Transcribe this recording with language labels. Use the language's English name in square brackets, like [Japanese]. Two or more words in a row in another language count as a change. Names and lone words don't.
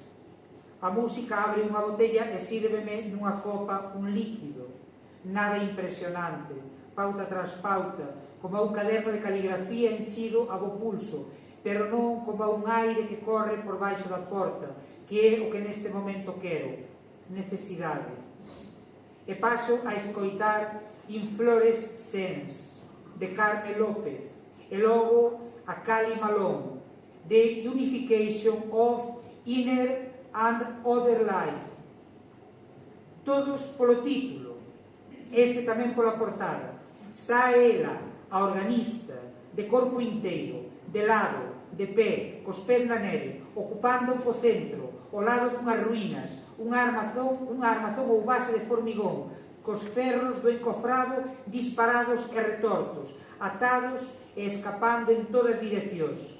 [Galician] A música abre unha botella e sírveme nunha copa un líquido, nada impresionante, pauta tras pauta, como un caderno de caligrafía enchido a bo pulso, pero non como un aire que corre por baixo da porta, que é o que neste momento quero, necesidade. E paso a escoitar Inflorescence, de Carme López, e logo a Cali Malone, The Unification of Inner and Other Life. Todos polo título, este tamén pola portada. Sae ela, a organista, de corpo inteiro, de lado, de pé, cos pés na neve, ocupando o centro, ao lado dunhas ruínas, unha armazón ou base de formigón, cos ferros do encofrado disparados e retortos, atados e escapando en todas direccións.